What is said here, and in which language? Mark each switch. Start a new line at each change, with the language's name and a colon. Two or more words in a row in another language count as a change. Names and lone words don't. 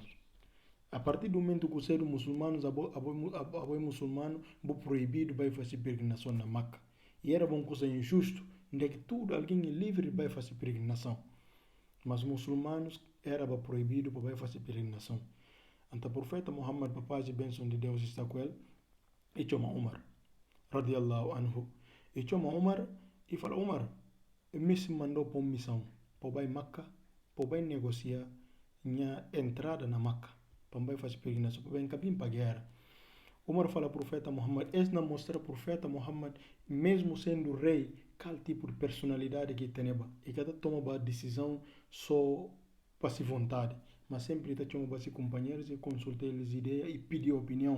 Portuguese: A partir do momento que os seres muçulmanos, muçulmano, é proibido vai fazer peregrinação na Meca. E era uma coisa injusto, onde que tudo alguém é livre vai fazer peregrinação. Mas muçulmanos era proibido para fazer peregrinação. Então o profeta Muhammad, para paz e bênção de Deus está com ele, e chama Umar
Arabic: رضي الله عنه.
Portuguese: E chama Umar e fala, Umar, me se mandou para uma missão, para ir Meca, para negociar minha entrada na Meca, para fazer peregrinação, para ir caminho para a guerra. Umar fala ao profeta Muhammad, esse não mostra o profeta Muhammad, mesmo sendo rei, qual tipo de personalidade que tem, e cada toma a decisão só para se vontade, mas sempre está chamando para seus companheiros e consultar eles ideias e pedir opinião.